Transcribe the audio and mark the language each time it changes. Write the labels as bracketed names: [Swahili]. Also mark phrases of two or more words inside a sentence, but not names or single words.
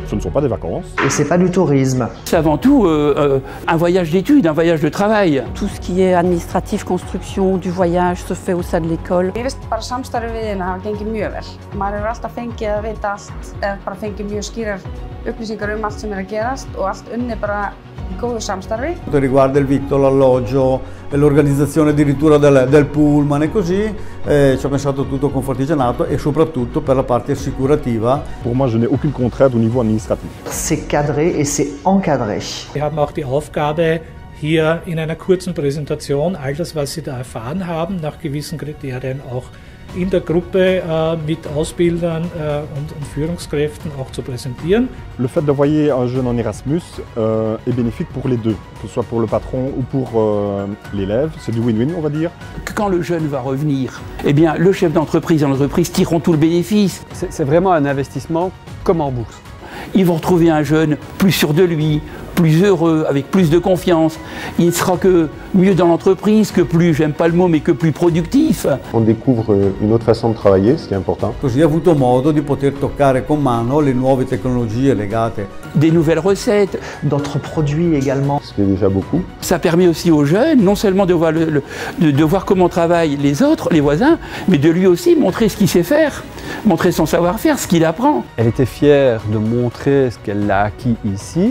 [French] sont pas des vacances. Et c'est pas du tourisme. C'est avant tout un voyage d'études, un voyage de travail. Tout ce qui est administratif, construction, du voyage se fait au sein de l'école. [Icelandic] Mér finnst bara samstarfið við hérna hafa gengið mjög vel. Maður hefur alltaf fengið að vita allt, eða bara fengið mjög skýrar upplýsingar allt sem að gerast og allt unnið bara í góðu samstarfi. [Italian] Riguarda il vitto, l'alloggio, l'organizzazione addirittura del pullman e così, ci ho pensato tutto con Fortigianato e soprattutto per la parte assicurativa. [French] Pour moi, je n'ai aucune contrainte au niveau administratif. C'est cadré et c'est encadré. [German] Wir haben auch die Aufgabe, hier in einer kurzen Präsentation all das, was Sie da erfahren haben, nach gewissen Kriterien auch in der Gruppe mit Ausbildern und Führungskräften auch zu präsentieren. [French] Le fait d'envoyer un jeune en Erasmus est bénéfique pour les deux, que ce soit pour le patron ou pour l'élève. C'est du win-win, on va dire. Quand le jeune va revenir, eh bien, le chef d'entreprise et l'entreprise tireront tout le bénéfice. C'est vraiment un investissement comme en bourse. Ils vont retrouver un jeune plus sûr de lui, plus heureux, avec plus de confiance. Il ne sera que mieux dans l'entreprise, que plus, j'aime pas le mot, mais que plus productif. On découvre une autre façon de travailler, ce qui est important. [Italian] Così ha avuto modo di poter toccare con mano le nuove tecnologie legate. [French] Des nouvelles recettes. D'autres produits également. Ce qui est déjà beaucoup. Ça permet aussi aux jeunes, non seulement de voir, de voir comment travaillent les autres, les voisins, mais de lui aussi montrer ce qu'il sait faire, montrer son savoir-faire, ce qu'il apprend. Elle était fière de montrer ce qu'elle a acquis ici.